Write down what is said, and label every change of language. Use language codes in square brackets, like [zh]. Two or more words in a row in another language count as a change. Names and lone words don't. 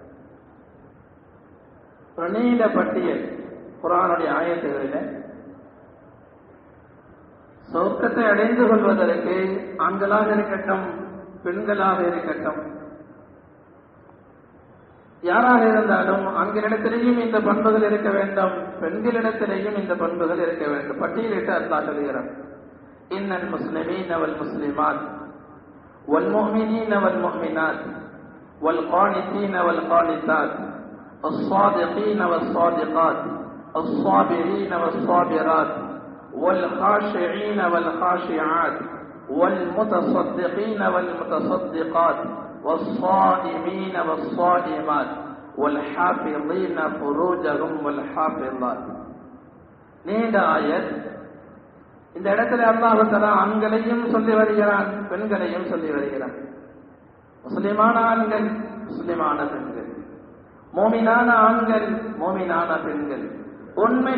[ta] நீண்ட பட்டியல் குர்ஆனுடைய ஆயத்துகளிலே சொர்க்கத்தை அடைந்து கொள்வதற்கு ஆண்களாக இருக்கட்டும் பெண்களாக இருக்கட்டும் யாராக இருந்தாலும் ஆண்களிடத்திலேயும் இந்த பண்புகள் இருக்க வேண்டும், பெண்களிடத்திலேயும் இந்த பண்புகள் இருக்க வேண்டும். பட்டியலிட்டு அல்லாஹ் சொல்கிறார், [ar] إن المسلمين والمسلمات والمؤمنين والمؤمنات والقانتين والقانتات الصادقين والصادقات الصابرين والصابرات والخاشعين والخاشعات والمتصدقين والمتصدقات والصائمين والصائمات والحافظين فروجهم والحافظات. [ta] நீண்ட ஆயத். இந்த இடத்துல அல்லாஹ் தஆலா ஆண்களையும் சொல்லி வருகிறான், பெண்களையும் சொல்லி வருகிறான். முஸ்லிமான ஆண்கள், முஸ்லிமான பெண்கள், மோமினான ஆண்கள், மோமினான பெண்கள், உண்மை